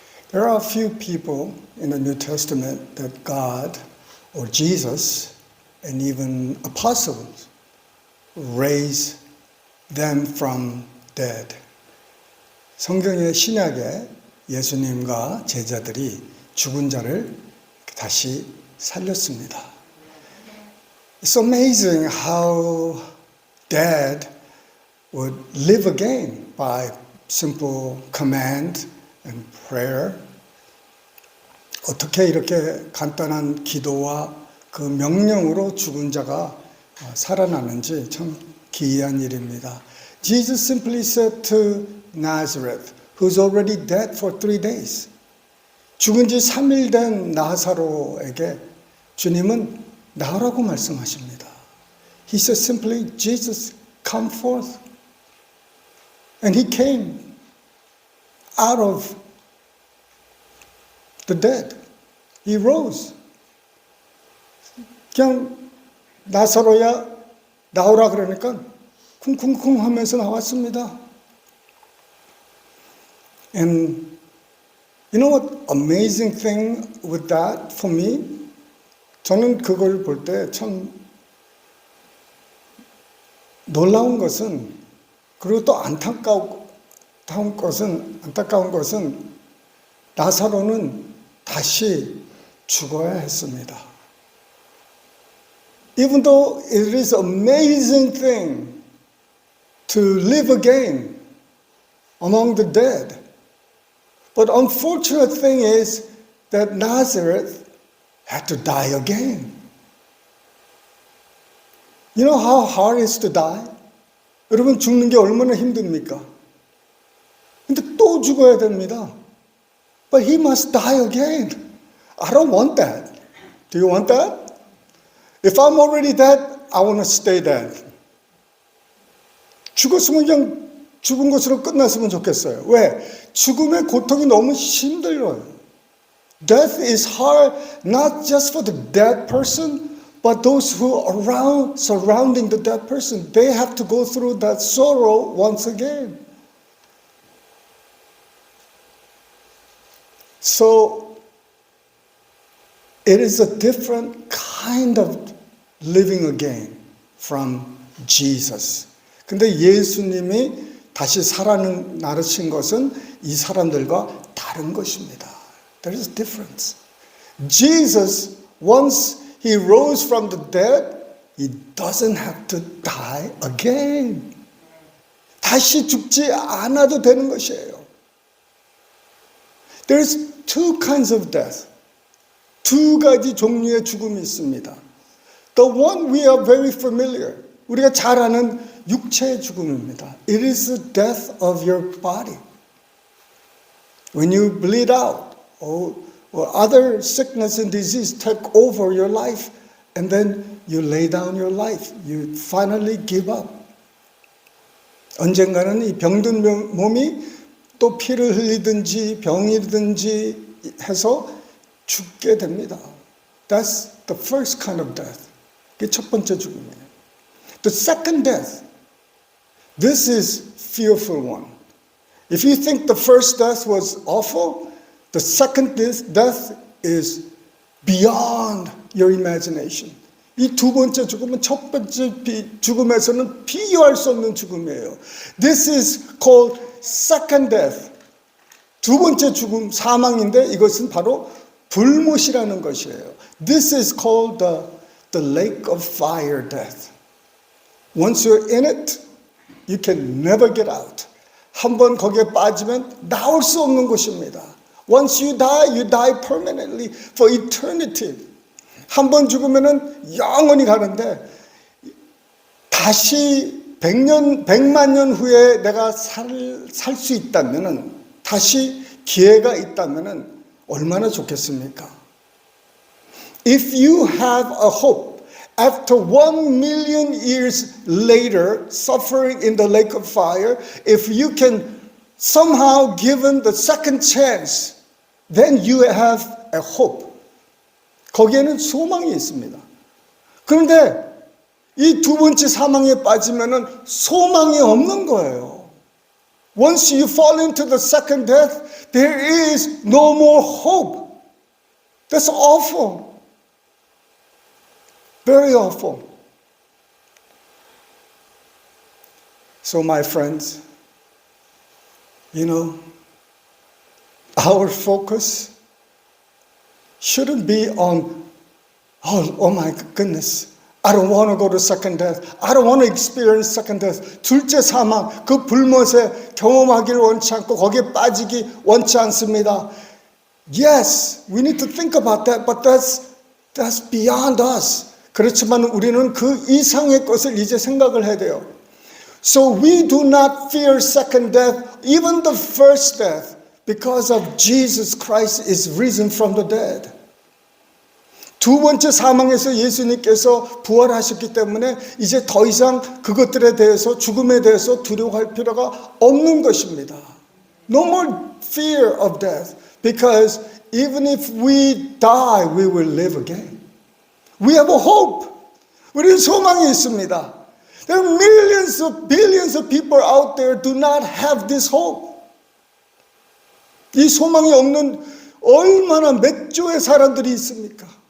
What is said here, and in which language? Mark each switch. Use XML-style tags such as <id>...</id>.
<en>There are a few people in the New Testament that God or Jesus and even apostles raised them from dead.</en> <ko>성경의 신약에 예수님과 제자들이 죽은 자를 다시 살렸습니다.</ko> <en>It's amazing how dead would live again by simple command and prayer.</en> <ko>어떻게 이렇게 간단한 기도와 그 명령으로 죽은 자가 살아나는지 참 기이한 일입니다.</ko> <en>Jesus simply said to Nazareth, who's already dead for 3 days.</en> <ko>죽은 지 3일 된 나사로에게 주님은 나오라고 말씀하십니다.</ko> <en>He said simply, Jesus, come forth. And he came out of the dead. He rose.</en> <ko>그냥 나사로야 나오라 그러니까 쿵쿵쿵 하면서 나왔습니다.</ko> <en>And you know what amazing thing with that for me?</en> <ko>저는 그걸 볼 때 참 놀라운 것은 그리고 또 안타까운 것은 나사로는 다시 죽어야 했습니다.</ko> <en>Even though it is an amazing thing to live again among the dead, but unfortunate thing is that Nazareth had to die again. You know how hard it is to die?</en> <ko>여러분 죽는 게 얼마나 힘듭니까? 근데 또 죽어야 됩니다.</ko> <en>But he must die again. I don't want that. Do you want that? If I'm already dead, I want to stay dead.</en> <ko>죽었으면 그냥 죽은 것으로 끝났으면 좋겠어요. 왜? 죽음의 고통이 너무 힘들어요.</ko> <en>Death is hard not just for the dead person, but those who are surrounding the dead person. They have to go through that sorrow once again. So it is a different kind of living again from Jesus.</en> <ko>근데 예수님이 다시 살아나신 것은 이 사람들과 다른 것입니다.</ko> <en>There is a difference. Jesus, once he rose from the dead, he doesn't have to die again.</en> <ko>다시 죽지 않아도 되는 것이에요.</ko> <en>There's 2 kinds of death.</en> <ko>2 가지 종류의 죽음이 있습니다.</ko> <en>The one we are very familiar.</en> <ko>우리가 잘 아는 육체의 죽음입니다.</ko> <en>It is the death of your body. When you bleed out, or other sickness and disease take over your life, and then you lay down your life. You finally give up.</en> <ko>언젠가는 이 병든 몸이 또 피를 흘리든지 병이든지 해서 죽게 됩니다.</ko> <en>That's the first kind of death.</en> <ko>그게 첫 번째 죽음이에요.</ko> <en>The second death. This is fearful one. If you think the first death was awful, the second death is beyond your imagination.</en> <ko>이 두 번째 죽음은 첫 번째 죽음에서는 비교할 수 없는 죽음이에요.</ko> <en>This is called second death.</en> <ko>두 번째 죽음, 사망인데 이것은 바로 불못이라는 것이에요.</ko> <en>This is called the lake of fire death. Once you're in it, you can never get out.</en> <ko>한번 거기에 빠지면 나올 수 없는 곳입니다.</ko> <en>Once you die permanently for eternity.</en> <ko>한번 죽으면은 영원히 가는데 다시 100만 년 후에 내가 살 수 있다면은 다시 기회가 있다면은 얼마나 좋겠습니까?</ko> <en>If you have a hope after 1 million years later suffering in the lake of fire, if you can somehow given the second chance, then you have a hope.</en> <ko>거기에는 소망이 있습니다. 그런데 이 두 번째 사망에 빠지면은 소망이 없는 거예요.</ko> <en>Once you fall into the second death, there is no more hope. That's awful. Very awful. So my friends, you know, our focus shouldn't be on, oh my goodness, I don't want to go to second death. I don't want to experience second death.</en> <ko>둘째 사망, 그 불못에 경험하기를 원치 않고 거기에 빠지기 원치 않습니다.</ko> <en>Yes, we need to think about that, but that's beyond us.</en> <ko>그렇지만 우리는 그 이상의 것을 이제 생각을 해야 돼요.</ko> <en>So we do not fear second death, even the first death, because of Jesus Christ is risen from the dead.</en> <ko>두 번째 사망에서 예수님께서 부활하셨기 때문에 이제 더 이상 그것들에 대해서 죽음에 대해서 두려워할 필요가 없는 것입니다.</ko> <en>No more fear of death, because even if we die, we will live again. We have a hope.</en> <ko>우리는 소망이 있습니다.</ko> <en>There are millions of billions of people out there do not have this hope.</en> <ko>이 소망이 없는 얼마나 몇 조의 사람들이 있습니까?</ko>